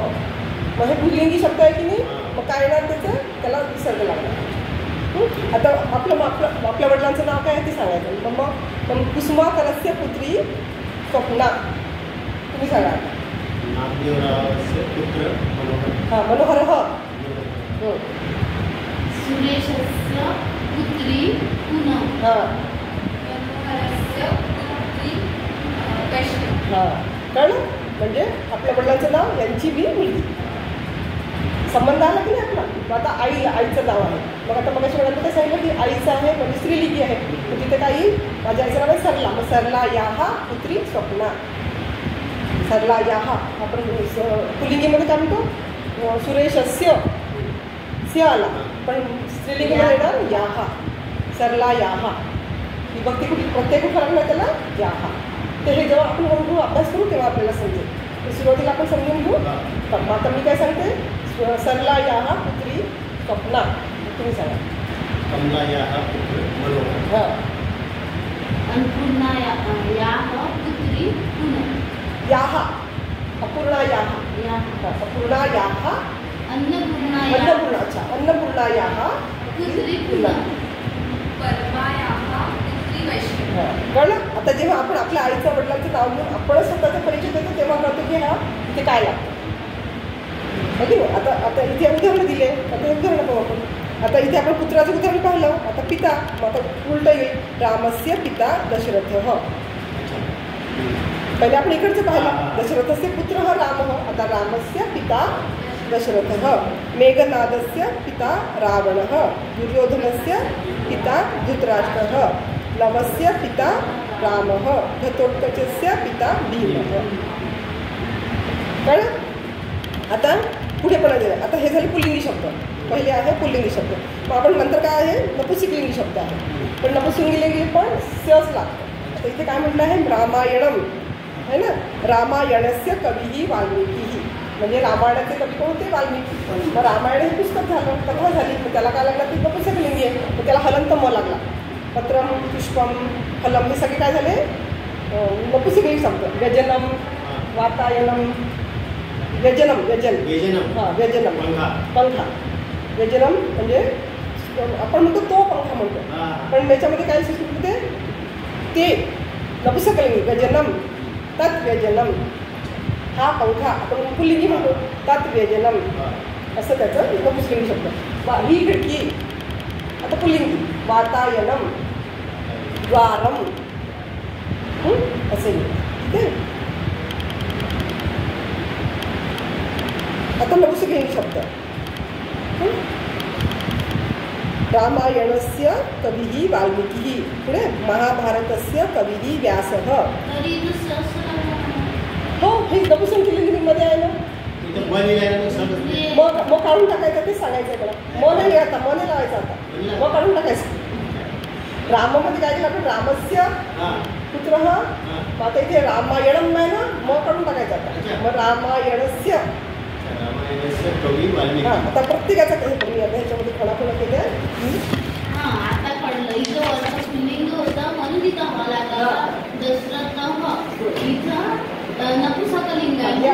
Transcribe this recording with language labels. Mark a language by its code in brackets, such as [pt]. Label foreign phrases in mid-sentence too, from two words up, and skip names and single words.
[mr] मग हे पुल्लिंगी शब्द आहे की नाही, मग काय येणार त्याचं, त्याला विसर्ग लागणार. आता आपल्या वडिलांचं नाव काय आहे ते सांगायचं. [sa] मग कुसुमाकरस्य पुत्री स्वप्ना. [mr] तुम्ही सांगा. हां, मनोहरः. [sa] सुरेशस्य पुत्री पूनम. [mr] हां [sa] मनोहरस्य पुत्री वैष्णवी. [mr] हां, कळलं. म्हणजे आपल्या वडिलांचं नाव, यांची बी मुलगी. संबंध आला की नाही आपला. मग आता आईचं नाव आहे. मग आता मग अशा वेळेला काय सांगितलं की आईचं आहे म्हणजे स्त्रीलिंगी आहे. मग तिथे काही माझ्या आईचं नाव आहे सरला. मग [sa] सरला याहा पुत्री स्वप्ना. सरला याहा [mr] आपण पुल्लिंगीमध्ये काय म्हणतो, सुरेशस्य स्य आला, पण स्त्रीलिंगीमध्ये येणार याहा. [sa] सरला याहा. [mr] ही भक्ती कुठे प्रत्येक फरक नाही त्याला याहा. तर हे जेव्हा आपण म्हणू अभ्यास करू तेव्हा आपल्याला समजेल. तर सुरुवातीला आपण समजून घेऊ. मग आता मी काय सांगते, [sa] सरला याहा पुत्री स्वप्ना. [mr] तुम्ही सांगा. [sa] कमला याहा पुत्र मनोहर. [mr] हां. [sa] अन्नपूर्णा याहा पुत्री पूनम. याहा अपूर्णा याहा. याहा अपूर्णा याहा अन्नपूर्णा अन्नपूर्णा. अच्छा, अन्नपूर्णा याहा पुत्री पूनम. परमा याहा पुत्री वैष्णवी. [mr] कळलं. आता जेव्हा आपण आपल्या आईचं वडिलांचं नाव घेऊन आपण स्वतःचा परिचय देतो तेव्हा कळतो की हा इथे काय लागतं. ओके. आता इथे उदाहरणं दिले. आता हे उदाहरणं पाहू आपण. आता इथे आपण पुत्राचं उदाहरण पाहिलं. आता पिता, मग आता उलटं येईल. [sa] रामस्य पिता दशरथः. [mr] पहिले आपण इकडचं पाहिलं. [sa] दशरथस्य पुत्रः रामः. आता रामस्य पिता दशरथः. मेघनादस्य पिता रावणः. दुर्योधनस्य पिता धृतराष्ट्रः. लवस्य पिता रामः. घटोत्कचस्य पिता भीमः. [mr] कळलं. आता पुढे पण आहे. आता हे झाले पुल्लिंगी शब्द. पहिले आहे पुल्लिंगी शब्द. मग आपण नंतर काय आहे, नपुंसकलिंगी शब्द आहे. पण नपुंसकलिंगी पण स्यच लागतं. आता इथे काय म्हटलं आहे, रामायणम [hi] है ना. [sa] रामायणस्य कविही वाल्मिकी. [mr] म्हणजे रामायणाचे कवी कोण होते, वाल्मिकी. मग रामायण हे पुस्तक झालं, कथा झाली. मग त्याला काय लागला, ती नपुंसकलिंगी आहे. मग त्याला हलंत म लागला. [sa] पत्रम पुष्पम फलम [mr] हे सगळे काय झाले नपुंसकलिंगी शब्द. [sa] व्यजनम वातायनम. व्यजन हां, व्यजनम पंखा. [mr] व्यजनम म्हणजे आपण म्हणतो तो पंखा म्हणतो, पण याच्यामध्ये काय संस्कृत होते ते नपुंसकलिंगी. [sa] व्यजनम तत् व्यजनम. [mr] हा पंखा आपण पुल्लिंगी म्हणतो, [sa] तत् व्यजनम [mr] असं त्याचं नपुंसकलिंगी शब्द. ही खिडकी आता पुल्लिंगी. [sa] वातायनम द्वारम [mr] असे. ठीक आहे. आता नपुंसकलिंगी शब्द. [sa] रामायणस्य कविः वाल्मीकिः. पुढे महाभारतस्य कविः व्यासः. [mr] हो, हे नपुंसकलिंगीमध्ये आहे ना. मग काढून टाकायचं ते सांगायचं आहे मला. म नाही आता, म नाही लावायचं आता, मग काढून टाकायचं. रामामध्ये काय केलं आपण, [sa] रामस्य पुत्रः. [mr] आता इथे रामायणम आहे ना, मग काढून टाकायचं आता. मग रामायणस्य. आता प्रत्येकाचा काही कमी आता ह्याच्यामध्ये खणाखुणा केल्या. आता कळलं. इथं वरचं पुल्लिंग होतं म्हणून तिथं ह लागला. दशरथ इथं नपुंसकलिंग आहे.